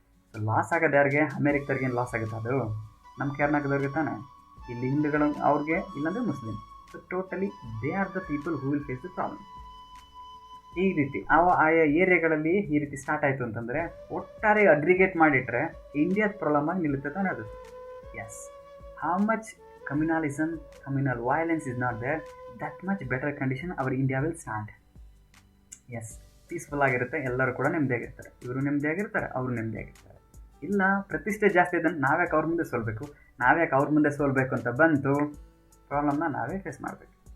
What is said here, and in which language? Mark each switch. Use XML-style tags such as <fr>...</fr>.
<kn>So loss ಆಗೋದು ಯಾರಿಗೆ? ಅಮೇರಿಕದವ್ರಿಗೆ ಏನು ಲಾಸ್ ಆಗುತ್ತೆ? ಅದು ನಮ್ಮ ಕರ್ನಾಟಕದವ್ರಿಗೆ ತಾನೆ. ಇಲ್ಲಿ ಹಿಂದೂಗಳು ಅವ್ರಿಗೆ, ಇಲ್ಲಾಂದರೆ Muslim.</kn> <en>So totally they are the people who will face the problem.</en> <kn>ಈ ರೀತಿ ಆಯಾ ಏರಿಯಾಗಳಲ್ಲಿ ಈ ರೀತಿ ಸ್ಟಾರ್ಟ್ ಆಯಿತು ಅಂತಂದರೆ ಒಟ್ಟಾರೆ ಅಗ್ರಿಗೇಟ್ ಮಾಡಿಟ್ರೆ ಇಂಡಿಯಾದ ಪ್ರಾಬ್ಲಮ್ ಆಗಿ ನಿಲ್ಲುತ್ತೆ ತಾನೆ ಅದು.</kn> <en>Yes, how much communalism, communal violence is not there, that much better condition our India will stand.</en> <kn>Yes, peaceful ಆಗಿರುತ್ತೆ, ಎಲ್ಲರೂ ಕೂಡ ನೆಮ್ಮದಿಯಾಗಿರ್ತಾರೆ. ಇವರು ನೆಮ್ಮದಿಯಾಗಿರ್ತಾರೆ, ಅವರು ನೆಮ್ಮದಿಯಾಗಿರ್ತಾರೆ. ಇಲ್ಲ, ಪ್ರತಿಷ್ಠೆ ಜಾಸ್ತಿ ಇದೆ, ನಾವ್ಯಾಕೆ ಅವ್ರ ಮುಂದೆ ಸೋಲ್ಬೇಕು ಅಂತ ಬಂತು ಪ್ರಾಬ್ಲಮ್ನ ನಾವೇ ಫೇಸ್ ಮಾಡಬೇಕು.</kn>